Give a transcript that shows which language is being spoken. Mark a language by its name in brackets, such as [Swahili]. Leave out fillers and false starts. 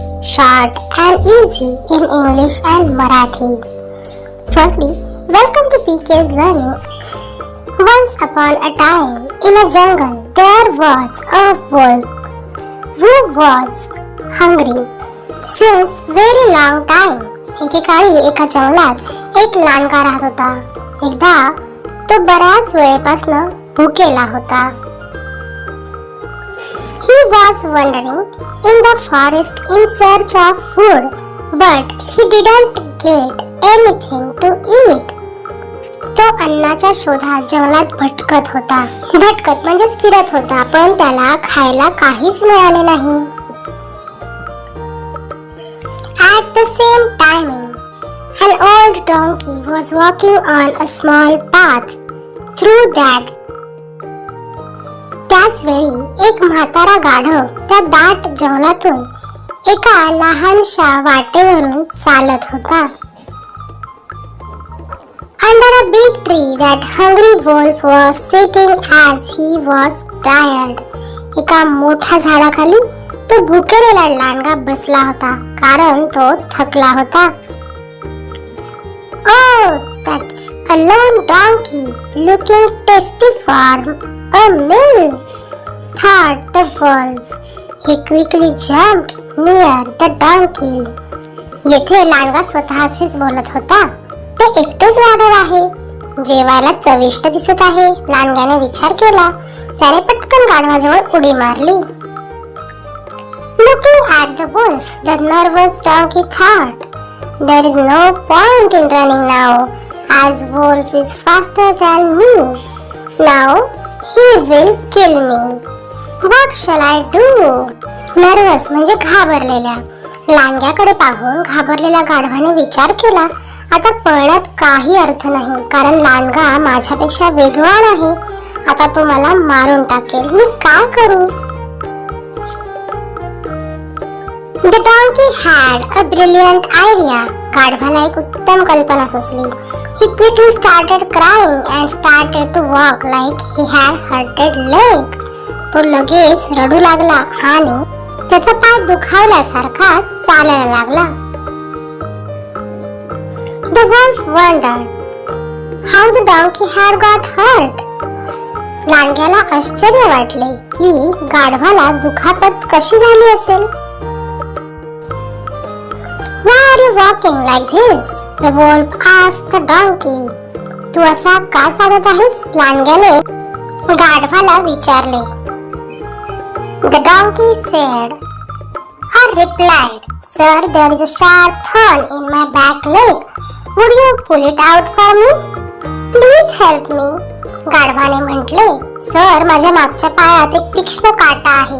[English] Short and easy in English and Marathi. Firstly, welcome to PK's Learning. Once upon a time, in a jungle, there was a wolf who was hungry since very long time. [Marathi] एकेकाळी एका जंगलात एक लांडगा राहत होता. एकदा तो बऱ्याच वेळेपासून भुकेला होता. [English] He was wandering in the forest in search of food, but he didn't get anything to eat. [Marathi] तो अन्नाच्या शोधात जंगलात भटकत होता. भटकत म्हणजेच फिरत होता, पण त्याला खायला काहीच मिळाले नाही. [English] At the same timing, an old donkey was walking on a small path through that. [Marathi] त्याच वेळी एक म्हातारा गाढव त्या दाट जंगलातून एका लहानशा वाटेवरून चालत होता. [English] Under a big tree, that hungry wolf was sitting as he was tired. [Marathi] एका मोठ्या झाडाखाली तो भुकेलेला लांडगा बसला होता कारण तो थकला होता. [English] Oh, that's a lone donkey looking tasty for a meal, thought the wolf. He quickly jumped near the donkey. [Marathi] येथे लांडगा स्वतःशीच बोलत होता. ते एकटेच गाढव आहे, जेवायला चविष्ट दिसत आहे. लांडग्याने विचार केला. त्याने पटकन गाढवाजवळ उडी मारली. [English] Looking at the wolf, the nervous donkey thought, there is no point in running now, as wolf is faster than me. Now he will kill me. What shall I do? [Marathi] Nervous म्हणजे घाबरलेल्या. लांडग्याकडे पाहून घाबरलेल्या गाढवाने विचार केला, आता पळण्यात काही अर्थ नाही कारण लांडगा माझ्यापेक्षा वेगवान आहे. आता तो मला मारून टाकेल. मी काय करू? [English] The donkey had a brilliant idea. [Marathi] गाढवाला एक उत्तम कल्पना सुचली. [English] He quickly started crying and started to walk like he had hurted leg. [Marathi] तो लगेच रडू लागला आणि त्याचा पाय दुखावल्यासारखा चालायला लागला. [English] The wolf wondered how the donkey had got hurt. [Marathi] लांडग्याला आश्चर्य वाटले की गाढवाला दुखापत कशी झाली असेल. [English] Why are you walking like this? The wolf asked the donkey. [Marathi] तू असा का चालत आहेस? लांडग्याने गाढवाला विचारले. [English] The donkey said or replied, Sir, there is a sharp thorn in my back leg. Would you pull it out for me? Please help me. [Marathi] गाढवाने म्हटले, sir, माझ्या मागच्या पायात एक तीक्ष्ण काटा आहे.